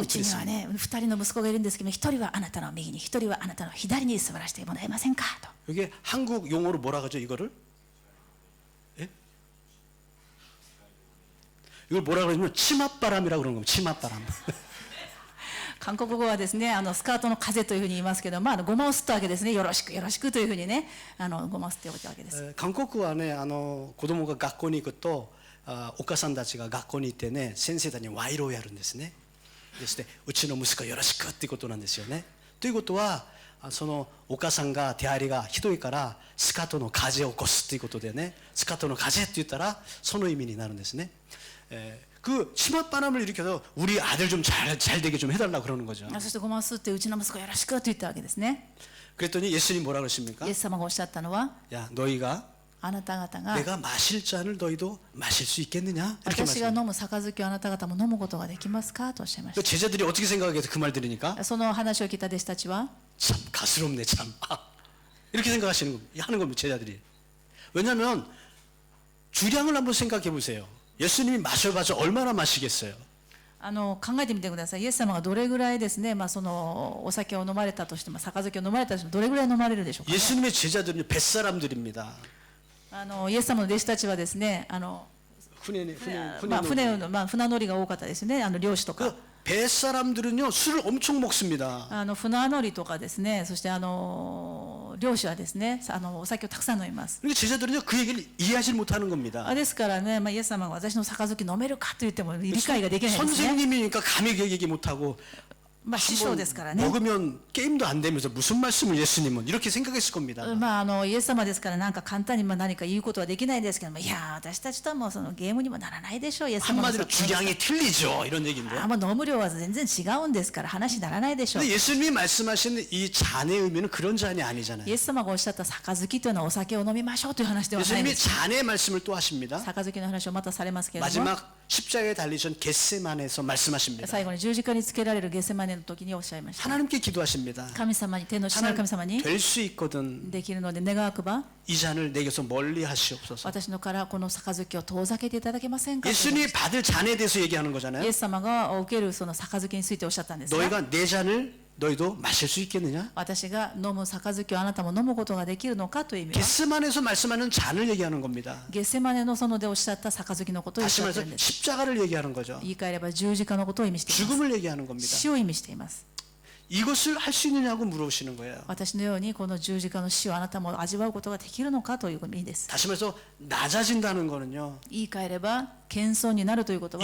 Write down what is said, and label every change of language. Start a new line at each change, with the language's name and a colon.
Japanese: うちにはね、2人の息子がいるんですけど、1人はあなたの右に、1人はあなたの左に座らせてもらえませんかと。
Korean: 이게 한국 용어로 뭐라 그러죠? 이거를? 예? 이걸 뭐라 그러냐면 치맛바람이라고 그러는 겁니다. 치맛바람.
Japanese: 韓国語はですね、スカートの風というふうに言いますけど、ゴマを吸ったわけですね。よろしくよろしくというふうにね、ゴマを吸っておいたわけです。韓国はね、子供が学校に行くと、お母さんたちが学校に行ってね、先生たちに賄賂をやるんですね。そしてうちの息子よろしくっていうことなんですよね。ということは、そのお母さんが手荒りがひどいからスカートの風を起こすっていうことでね、スカートの風って言ったらその意味になるんですね。
Korean: 그 치맛바람을 일으켜서 우리 아들 좀 잘 되게 좀 해달라 그러는 거죠.
Japanese: そしてゴマを吸ってうちの息子よろしくと言ったわけですね。
Korean: 그랬더니 예수님 뭐라 그러십니까?
Japanese: イエス様がおっしゃったのは、
Korean: 야 너희가
Japanese: あなた方が
Korean: 내가 마실 잔을 너희도 마실 수 있겠느냐? 이렇게
Japanese: 私が
Korean: 말씀.
Japanese: 飲む杯をあなた方も飲むことができますかとおっしゃいまし
Korean: 그 제자들이 어떻게 생각하겠어? 그 말 들으니까
Japanese: た。その話を聞いた弟子たちは、
Korean: 참 가스럽네 참. 이렇게 생각하시는 겁니다. 하는 겁니다 제자들이. 왜냐하면 주량을 한번 생각해 보세요. 예수님이 마셔봐서 얼마나 마시겠어요?
Japanese: 考えてみてください。イエス様がどれぐらいですね、そのお酒を飲まれたとしても、杯を飲まれたとしても、どれぐらい飲まれるでしょうか、ね。
Korean: 예수님의 제자들은 뱃사람들입니다.
Japanese: イエス様の弟子たちはですね、船乗りが多かったですね、漁師とか。
Korean: 그 뱃사람들은요 술을 엄청 먹습니다.
Japanese: 船乗りとかですね、そして漁師はですね、お酒をたくさん飲みます。
Korean: 그러니까 제자들은요 그 얘기를 이해하지 못하는 겁니다.
Japanese: ですからね、イエス様が私の杯飲めるかと言っても理解ができないですね。
Korean: 선생님이니까 감히 그 얘기 못하고
Japanese: 師匠ですからね。
Korean: 먹으면 게임도 안 되면서 무슨 말씀을 예수님은 이렇게 생각했을 겁니다.
Japanese: イエス様ですからなんか簡単に何か言うことはできないですけども、いや私たちとはもうそのゲームにもならないでしょう。イエス様の
Korean: 한마디로 주량이 틀리죠 이런 얘기인데.
Japanese: もう飲む量は全然違うんですから話にならないでしょう。
Korean: 근데 예수님이 말씀하신 이 잔의 의미는 그런 잔이 아니잖아요.
Japanese: イエス様がおっしゃった杯というのはお酒を飲みましょうという話ではないで
Korean: 예수님이
Japanese: す。
Korean: 잔의 말씀을 또 하십니다.
Japanese: 杯の話をまたされますけれども、
Korean: 마지막 십자가에 달리신 겟세만에서 말씀하십니다.
Japanese: 最後に十字架につけられるゲセマネの時におっしゃいました。
Korean: 하나님께 기도하십니다.
Japanese: 神様に、天の父なる神様に
Korean: 될 수 있거든
Japanese: できるので願わくば、
Korean: 이 잔을 내게서 멀리 하시옵소서.
Japanese: 私のからこの杯を遠ざけていただけませんかと。
Korean: 예수님이 받을 잔에 대해서 얘기하는
Japanese: イ
Korean: 거잖아요.
Japanese: エス様が受けるその杯についておっしゃったんですが、
Korean: 너희가 내 잔을 너희도 마실 수 있겠느냐?
Japanese: 私が飲む杯をあなたも飲むことができるのかという意味は、
Korean: 겟세만에서 말씀하는 잔을 얘기하는 겁니다.
Japanese: ゲセマネの園でおっしゃった杯のことをおっ
Korean: 다시
Japanese: しゃってい
Korean: 말해서
Japanese: るんです。
Korean: 십자가를 얘기하는 거죠.
Japanese: 言い換えれば十字架のことを意味しています。
Korean: 죽음을 얘기하는 겁니다.
Japanese: 死を意味しています。
Korean: 이것을 할 수 있느냐고 물어보시는 거예요.
Japanese: 私のようにこの十字架の死をあなたも味わうことができるのかという意味です。
Korean: 다시 말해서 낮아진다는 거는요.
Japanese: 言い換えれば謙遜になるということは、